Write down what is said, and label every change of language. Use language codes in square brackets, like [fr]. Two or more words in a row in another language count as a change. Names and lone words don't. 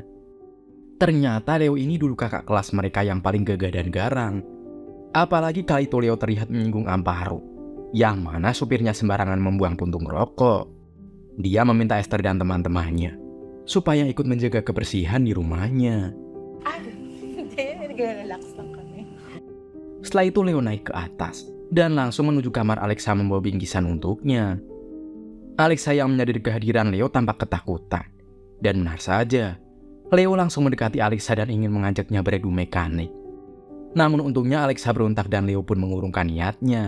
[id] Ternyata Leo ini dulu kakak kelas mereka yang paling gagah dan garang. Apalagi kali itu Leo terlihat menyinggung Amparo, yang mana supirnya sembarangan membuang puntung rokok. Dia meminta Esther dan teman-temannya supaya ikut menjaga kebersihan di rumahnya. [tl] Hindi. Nag-relax lang kami. [id] Setelah itu Leo naik ke atas dan langsung menuju kamar Alexa membawa bingkisan untuknya. Alexa yang menyadari kehadiran Leo tampak ketakutan. Dan benar saja, Leo langsung mendekati Alexa dan ingin mengajaknya beradu mekanik. Namun untungnya Alexa berontak dan Leo pun mengurungkan niatnya.